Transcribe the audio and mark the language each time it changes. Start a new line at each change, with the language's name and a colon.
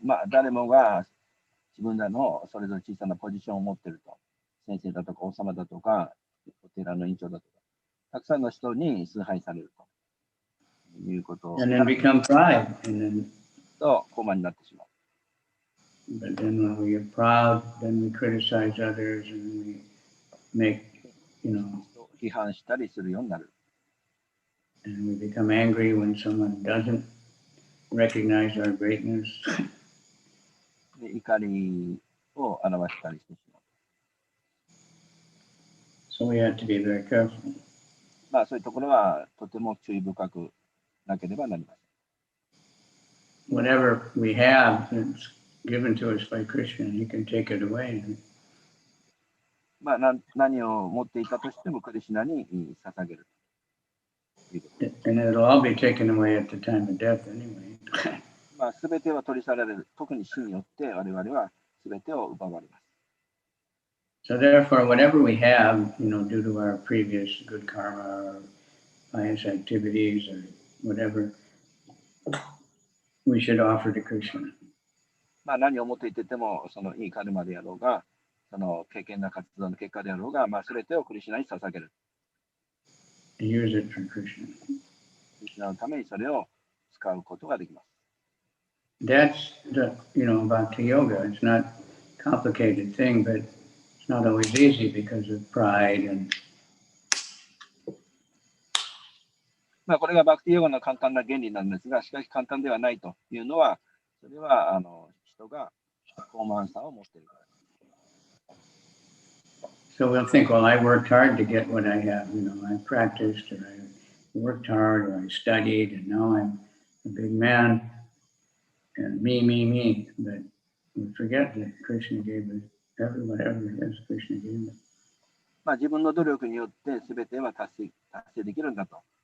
Japanese: 誰もが自分らのそれぞれ小さなポジションを持っていると。先生だとか王様だとか、お寺の院長だとか、たくさんの人に崇拝されるということを。
English: And then become pride. And then,
Japanese: と、高慢になってしまう。
English: but then when we get proud, then we criticize others and we make,
Japanese: 批判したりするようになる。
English: And we become angry when someone doesn't recognize our greatness.
Japanese: で怒りを表したりしてしまう。
English: So we have to be very careful.
Japanese: そういうところはとても注意深くなければなりません。
English: Whatever we have that's given to us by Krishna, he can take it away.
Japanese: 何を持っていたとしてもクリシュナに捧げる。
English: And it'll all be taken away at the time of death anyway.
Japanese: すべては取り去られる。特に死によって我々はすべてを奪われます。
English: So therefore, whatever we have, due to our previous good karma or pious activities or whatever, we should offer to Krishna.
Japanese: 何を持っていてても、そのいいカルマであろうが、その経験な活動の結果であろうが、すべてをクリシュナに捧げる。
English: Use it for Krishna.
Japanese: クリシュナのためにそれを使うことができます。
English: That's the, Bhakti Yoga. It's not a complicated thing, but it's not always easy because of pride and.
Japanese: これがバクティヨガの簡単な原理なんですが、しかし簡単ではないというのは、それは人が高慢さを持っているから。
English: So we'll think, well, I worked hard to get what I have. I practiced, or I worked hard, or I studied, and now I'm a big man. And me. But we forget that Krishna gave us whatever it is Krishna gave us.
Japanese: 自分の努力によって全ては達成できるんだと。